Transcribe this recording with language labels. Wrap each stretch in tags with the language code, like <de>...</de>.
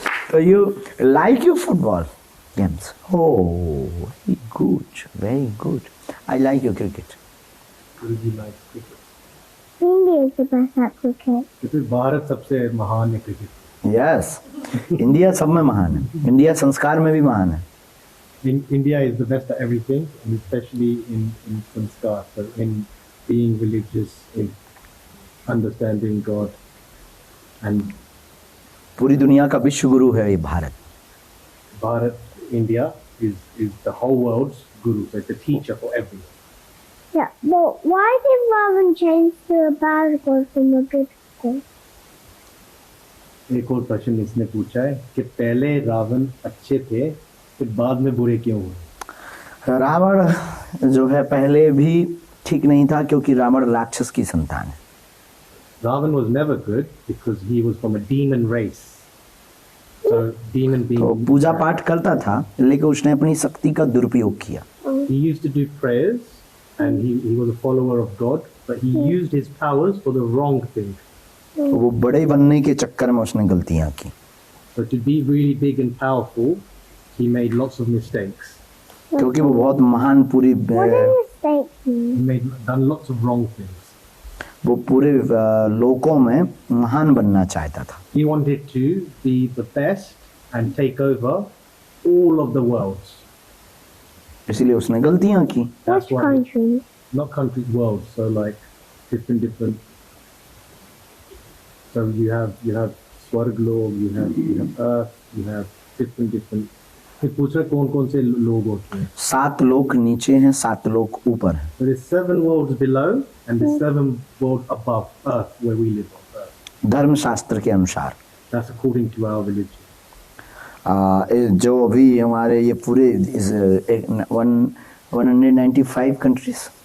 <en>So you like your football games? Oh, very good, very good. I like your cricket. Would you like cricket? India is the best at cricket.</en> <hi>क्योंकि भारत सबसे महान है cricket. Yes, India सब में महान है। India संस्कार में भी महान है।</hi> <en>India is the best at everything, and especially in sanskar, so in being religious, in understanding God, and</en> <hi>पूरी दुनिया का विश्व गुरु है ये Bharat.</hi> <en>Bharat, India is the whole world's guru, so it's a teacher for everyone. Yeah, but why did Ravan change to a bad god from a good god?</en> <hi>एक और प्रश्न इसने पूछा है कि पहले रावण अच्छे थे फिर बाद में बुरे क्यों हुए? रावण जो है पहले भी ठीक नहीं था क्योंकि रावण राक्षस की संतान है।</hi> <en>Ravan was never good because he was from a demon race. So demon being</en> <hi>तो पूजा पाठ करता था लेकिन उसने अपनी शक्ति का दुरुपयोग किया।</hi> <en>he used to do prayers and he was a follower of God, but he used his powers for the wrong thing.</en> <hi>तो वो बड़े बनने के चक्कर में उसने गलतियां की।</hi> <en>So to be really big and powerful, he made lots of mistakes.</en> <hi>क्योंकि वो बहुत महान पूरी</hi> <en>What did you say? He done lots of wrong things.</en> <hi>वो पूरे लोकों में महान बनना चाहता था।</hi> <en>He wanted to be the best and take over all of the worlds.</en> <hi>इसीलिए उसने गलतियां की।</hi> <en>That's Which why, country? not countries, worlds. So like different. So you have Swarglok, you have Earth, you have different.</en> <hi>फिर पूछ रहे कौन से लोग होते हैं? 7 लोक नीचे हैं, 7 लोक ऊपर हैं।</hi> <en>So there's 7 worlds below and there's 7 worlds above Earth where we live on Earth.</en> <hi>धर्म शास्त्र के अनुसार</hi> <en>That's according to our religion.</en> <hi>जो अभी हमारे ये पूरे 195 कंट्रीज</hi>